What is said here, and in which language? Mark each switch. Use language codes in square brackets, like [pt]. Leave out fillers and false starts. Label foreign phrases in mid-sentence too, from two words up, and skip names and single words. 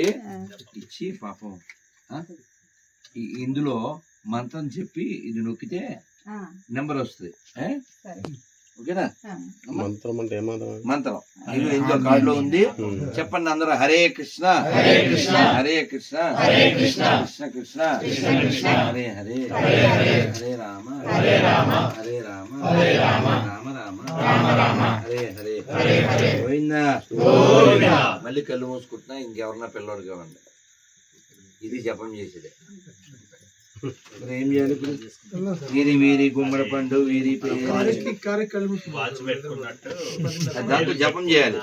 [te] ఇచ్చి పాపం ఇందులో మంత్రం చెప్పి ఇది నొక్కితే నెంబర్ వస్తుంది. ఓకేనా? మంత్రం అంటే మంత్రం ఇది ఇందులో కార్డులో ఉంది. చెప్పండి అందరూ. [sa] హరే కృష్ణ హరే కృష్ణ హరే కృష్ణ హరే కృష్ణ కృష్ణ కృష్ణ కృష్ణ కృష్ణ హరే హరే హరే రామ హరే రామ హరే రామ హరే రామ రామ రామ రామ రామ హరే హరే హరే హరే గోవిందా. [te] మళ్ళీ కళ్ళు మూసుకుంటున్నా. ఇంకెవరన్నా పిల్లోడు కావండి. ఇది జపం చేసేదే. ఇప్పుడు ఏం చేయాలి? ఇప్పుడు వీరి వీరి గుమ్మడి పండు వీరి దాంట్లో జపం చేయాలి.